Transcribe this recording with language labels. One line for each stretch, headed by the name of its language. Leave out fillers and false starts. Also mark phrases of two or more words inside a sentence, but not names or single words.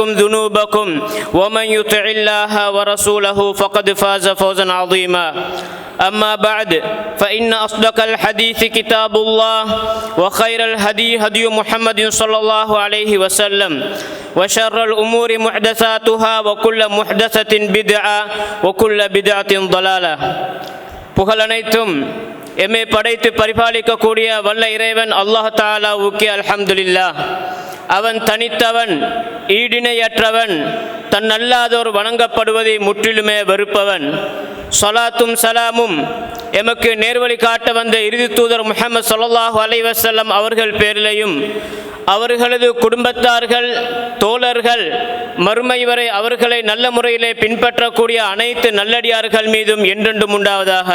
Arabic: ذنوبكم ومن يطع الله ورسوله فقد فاز فوزا عظيما أما بعد فإن أصدق الحديث كتاب الله وخير الهدي هدي محمد صلى الله عليه وسلم وشر الأمور محدثاتها وكل محدثة بدعة وكل بدعة ضلالة
Tamil: புகழனைத்தும் எம்மை படைத்து பரிபாலிக்கக்கூடிய வல்ல இறைவன் அல்லாஹ் தஆலாவுக்கே அல்ஹம்துலில்லாஹ். அவன் தனித்தவன், ஈடிணையற்றவன், தன் அல்லாதோர் வணங்கப்படுவதை முற்றிலுமே வெறுப்பவன். ஸலாத்தும் சலாமும் எமக்கு நேர்வழி காட்ட வந்த இறுதி தூதர் முஹம்மது
Arabic: صلى الله عليه وسلم
Tamil: அவர்கள் பேரிலேயும் அவர்களது குடும்பத்தார்கள், தோழர்கள், மறுமை வரை அவர்களை நல்ல முறையிலே பின்பற்றக்கூடிய அனைத்து நல்லடியார்கள் மீதும் என்றென்றும் உண்டாவதாக.